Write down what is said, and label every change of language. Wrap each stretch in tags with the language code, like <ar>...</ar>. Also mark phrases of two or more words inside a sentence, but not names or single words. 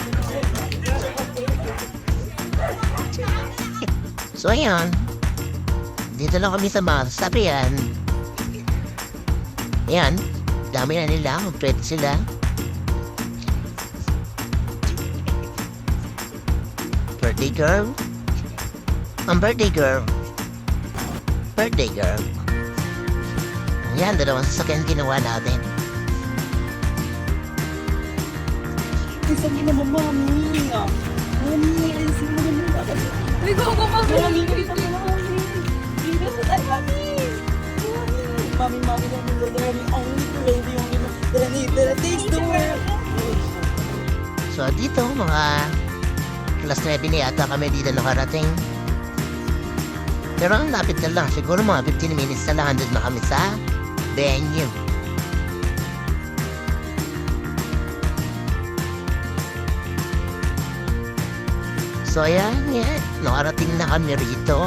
<tl>So ayan, dito lang kami sa mga sasabihan. Ayan, dami na nila, kompleto sila.</tl> <en>Birthday girl.</en> <tl>Ang</tl> <en>birthday girl. Birthday girl.</en> <tl>Ayan, dalawang sasakyan ginawa natin. Isang ina mo, mami. Mami, isang mo naman. Uy,</tl> <en>go, go, go, go. Mami, mami, mami, taste the world.</en> <tl>So dito, mga alas 9 na yata kami dito nakarating. Pero ang lapit na lang, siguro mga 15 minutes na lang andun na kami sa venue. So ayan, nakarating na kami rito.</tl>